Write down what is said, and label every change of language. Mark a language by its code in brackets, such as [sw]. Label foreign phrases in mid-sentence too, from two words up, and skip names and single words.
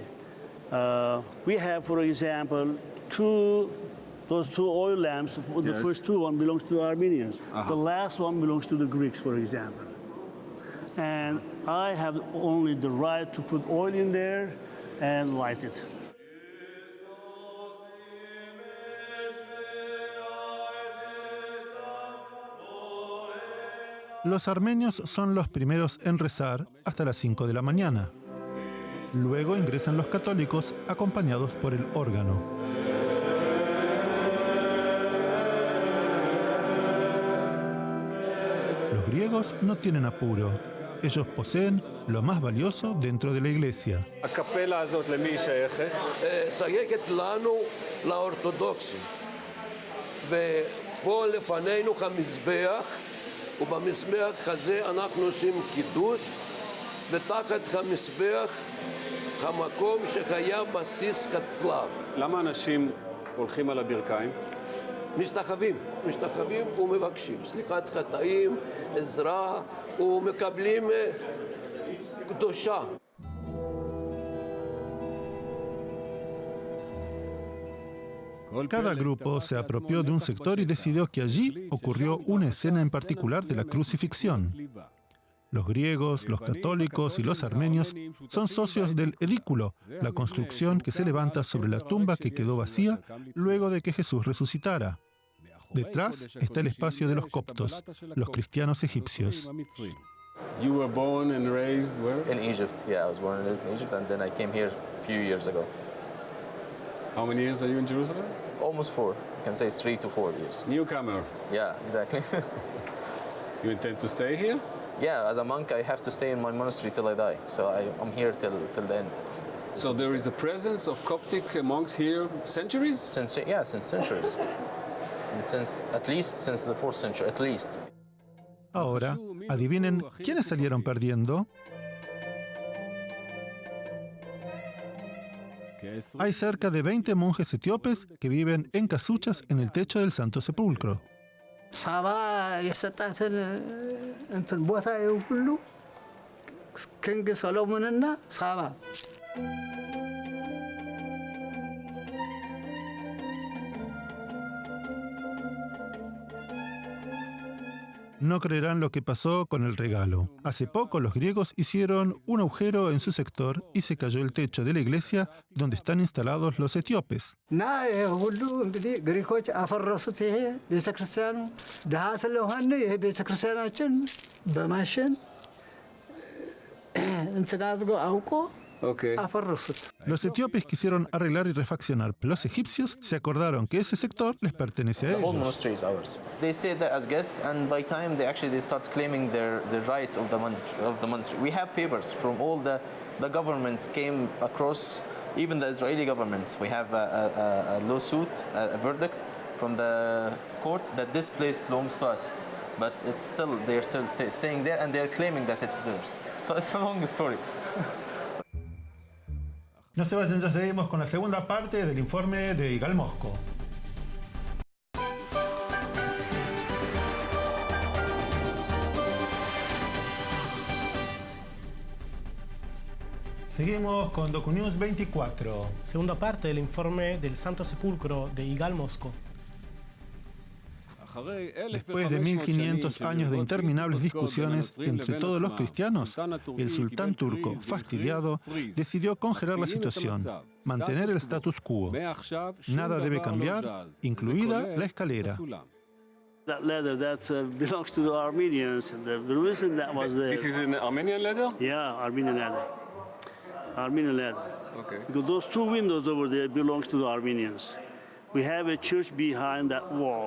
[en] We have, for example, those 2 oil lamps. The first 2 one belongs to the Armenians. The last one belongs to the Greeks, for example. And I have only the right to put oil in there and light it. [es] Los armenios son los primeros en rezar hasta las 5 de la mañana. Luego ingresan los católicos acompañados por el órgano. Los griegos no tienen apuro. Ellos poseen lo más valioso dentro de la iglesia. [he] הקפלה הזאת למי היא שייכת? שייכת לנו, לאורתודוקסים. ופה לפנינו המזבח, ובמזבח הזה אנחנו עושים קידוש, ותחת המזבח המקום שהיה בסיס הצלב. למה אנשים הולכים על הברכיים? משתחווים ומבקשים סליחת חטאים, עזרה, ומקבלים קדושה. [es] Cada grupo se apropió de un sector y decidió que allí ocurrió una escena en particular de la crucifixión. Los griegos, los católicos y los armenios son socios del edículo, la construcción que se levanta sobre la tumba que quedó vacía luego de que Jesús resucitara. Detrás está el espacio de los coptos, los cristianos egipcios. [en] You were born and raised where? In Egypt. Yeah, I was born and raised in Egypt, and then I came here a few years ago. How many years are you in Jerusalem? Almost 4. You can say 3 to 4 years. Newcomer. Yeah, exactly. You intend to stay here? Yeah, as a monk, I have to stay in my monastery till I die. So I'm here till the end. So there is a presence of Coptic monks here centuries? Since centuries. And at least since the 4th century, at least. [es] Ahora, adivinen quiénes salieron perdiendo. Hay cerca de 20 monjes etíopes que viven en casuchas en el techo del Santo Sepulcro. [am] ሳባ የሰጣትን እንትን ቦታ ሁሉ ኪንግ ሰሎሞንና ሳባ [es] No creerán lo que pasó con el regalo. Hace poco los griegos hicieron un agujero en su sector y se cayó el techo de la iglesia donde están instalados los etíopes. [am] እና ሁሉ እንግዲህ ግሪኮች አፈረሱት። ይሄ ቤተክርስቲያኑ ድሃ ስለሆነ ይሄ ቤተክርስቲያናችን በማሽን እንትን አድርጎ አውቆ aferrosut. [es] Los etíopes quisieron arreglar y refaccionar, pero los egipcios se acordaron que ese sector les pertenece a [en] The whole [es] ellos. [en] monastery is ours. They stayed there as guests, and by time they start claiming the rights of the monastery. We have papers from all the governments came across, even the Israeli governments. We have a lawsuit, a verdict from the court that this place belongs to us. But they're still staying there, and they're claiming that it's theirs. So it's a long story. [es] No se vayan, ya seguimos con la segunda parte del informe de Igal Mosco. Seguimos con DocuNews 24. Segunda parte del informe del Santo Sepulcro de Igal Mosco. Después de 1500 años de interminables discusiones entre todos los cristianos, el sultán turco, fastidiado, decidió congelar la situación, mantener el status quo. Nada debe cambiar, incluida la escalera. [en] That leather belongs to the Armenians. The reason that was there. This is an Armenian leather? Yeah, Armenian leather. Armenian leather. Okay. Because those two windows over there belongs to the Armenians. We have a church behind that wall.